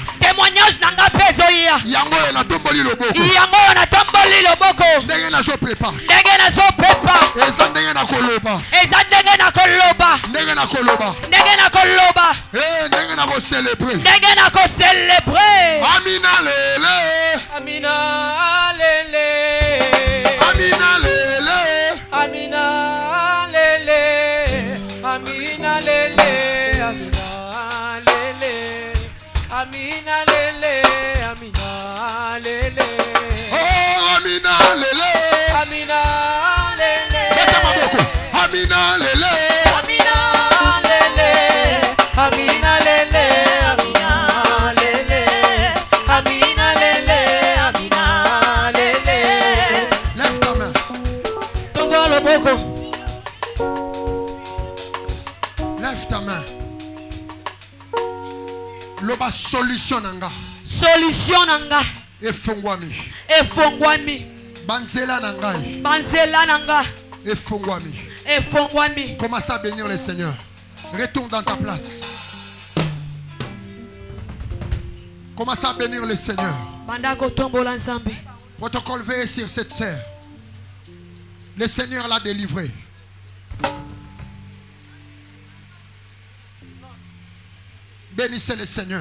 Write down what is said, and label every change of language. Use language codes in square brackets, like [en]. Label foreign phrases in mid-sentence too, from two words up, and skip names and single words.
[ln] Témoignage nanga pezoya. Yango na tomboli loboko. Yango na tomboli loboko. Ndenge nazo prépare. Ndenge nazo prépare. Eza ndenge na koloba. Eza ndenge na koloba. Ndenge na koloba. Ndenge na koloba. Ndenge na ko célébrer. Ndenge na ko célébrer. Amina lele. Amina lele. Amina lele. Amina lele. Amina lele. Amina lele. Amina lele. Amina lele. Oh, Amina lele. Amina lele. Leta maboko. Amina lele. Amina lele. Amina lele. Amina lele. Amina lele. Amina lele. [fr] Lève ta main. [ln] Tongo loboko. [fr] Lève ta main. [ln] Loba solution nanga. Solution nanga. Efongwami. Efongwami. Banzela nangai. Banzela nanga. Efongwami. Efongwami. [fr] Commence à bénir le Seigneur. Retourne dans ta place. Commence à bénir le Seigneur. [ln] Banda kotombola nzambe. [fr] Protocole veille sur cette sœur. Le Seigneur l'a délivrée. Bénissez le Seigneur.